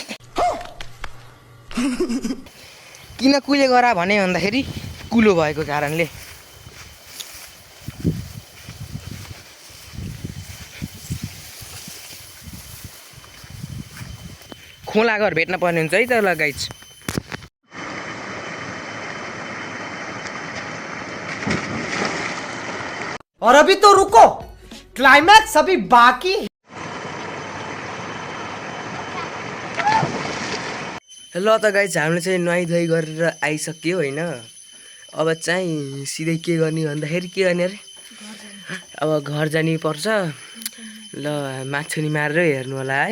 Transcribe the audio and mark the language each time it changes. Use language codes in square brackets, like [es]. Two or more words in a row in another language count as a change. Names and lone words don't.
[ne] किन कुले गरा भने भन्दाखेरि कुलो भएको कारणले। खोला घर भेट्न पर्ने हुन्छ है त ल गाइस। [hi] और अभी तो रुको, क्लाइमैक्स अभी बाकी। [ne] ल त गाइस, हामीले चाहिँ नुहाइधुवाइ गरेर आइसक्यो होइन। अब चाहिँ सिधै के गर्ने भन्दाखेरि के गर्ने अरे, अब घर जानु पर्छ। ल माछुनी मारेर हेर्नु होला है।